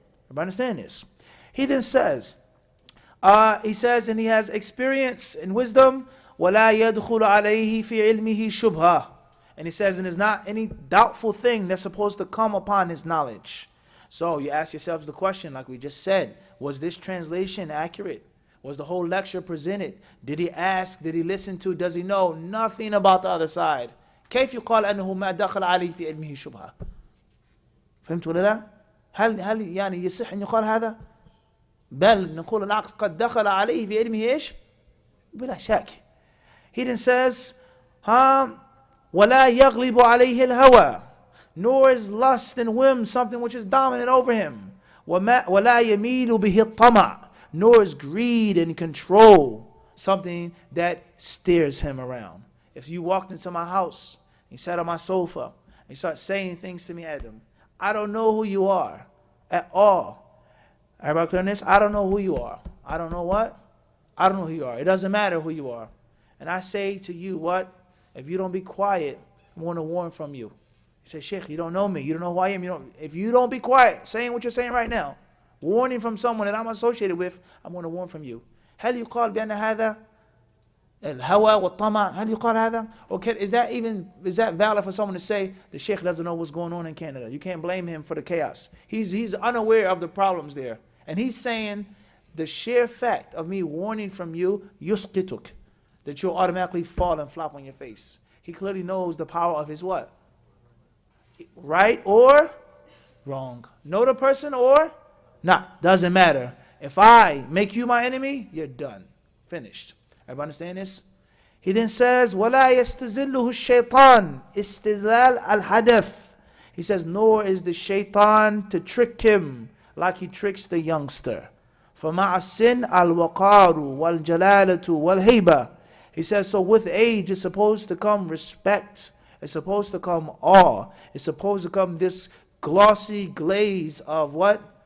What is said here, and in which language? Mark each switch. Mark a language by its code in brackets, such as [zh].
[en] Everybody understand this? He then says, and he has experience and wisdom, [ar] وَلَا يَدْخُلُ عَلَيْهِ فِي عِلْمِهِ شُبْهَةً. [en] And he says, and there's not any doubtful thing that's supposed to come upon his knowledge. So you ask yourselves the question, like we just said, was this translation accurate? Was the whole lecture presented? Did he ask? Did he listen to? Does he know nothing about the other side? [ar] كيف يقال أنه ما دخل عليه في علمه شبهة؟ فهمت ولا لا؟ هل يعني يصح أن يقال هذا؟ بل نقول العكس قد دخل عليه في علمه إيش؟ بلا شك. [en] He then says, [ar] ولا يغلب عليه الهوى, [en] nor is lust and whim something which is dominant over him. [ar] ولا يميل به الطمع, [en] nor is greed and control something that steers him around. If you walked into my house, you sat on my sofa, and you start saying things to me, Adam, I don't know who you are at all. Everybody clear on this? I don't know who you are. I don't know what? I don't know who you are. It doesn't matter who you are. And I say to you, what? If you don't be quiet, I want to warn from you. He said, Sheikh, you don't know me. You don't know who I am. If you don't be quiet, saying what you're saying right now, warning from someone that I'm associated with, I'm going to warn from you. [ar] هل يقال بأن هذا الهوى والطمع هل يقال هذا? [en] Or is that valid for someone to say the Sheikh doesn't know what's going on in Canada? You can't blame him for the chaos. He's unaware of the problems there. And he's saying the sheer fact of me warning from you, yusqituk, that you'll automatically fall and flop on your face. He clearly knows the power of his what? Right or wrong. Know the person or not. Doesn't matter. If I make you my enemy, you're done. Finished. Everybody understand this? He then says, [ar] وَلَا يَسْتَزِلُّهُ الشَّيْطَانِ إِسْتِزَالَ الْحَدَثِ. [en] He says, nor is the shaitan to trick him like he tricks the youngster. [ar] فَمَعَ السِّنْ الْوَقَارُ وَالْجَلَالَةُ وَالْهَيْبَةُ. [en] He says, so with age is supposed to come respect. It's supposed to come awe. It's supposed to come this glossy glaze of what?